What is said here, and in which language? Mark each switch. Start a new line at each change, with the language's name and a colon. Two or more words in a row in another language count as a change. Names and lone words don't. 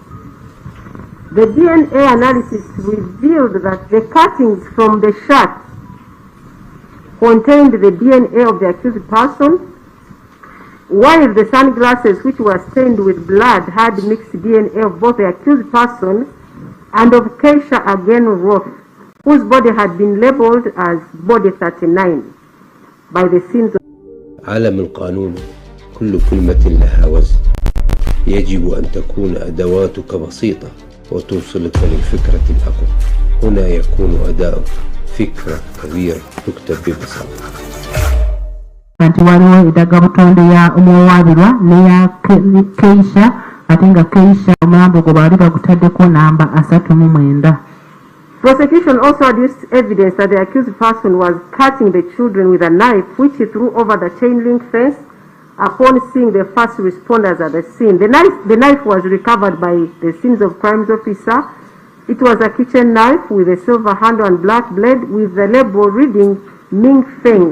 English: The DNA analysis revealed that the cuttings from the shirt contained the DNA of the accused person, while the sunglasses, which were stained with blood, had mixed DNA of both the accused person and of Keisha again Roth, whose body had been labeled as body 39 by the scenes of
Arabic: عالم القانون كل كلمة لها وزن. يجب أن تكون أدواتك بسيطة وتوصلك للفكرة الأقوى. هنا يكون أداؤك فكرة كبيرة تكتب ببساطة.
Ganda: Kanti waliwo edagabutonde ya omuwaabirwa neya Keisha ate nga Keisha omulambo gwe baali bagutaddeko namba 39.
English: Prosecution also adduced evidence that the accused person was cutting the children with a knife, which he threw over the chain link fence upon seeing the first responders at the scene. The knife was recovered by the scenes of crimes officer. It was a kitchen knife with a silver handle and black blade with the label reading Ming Feng.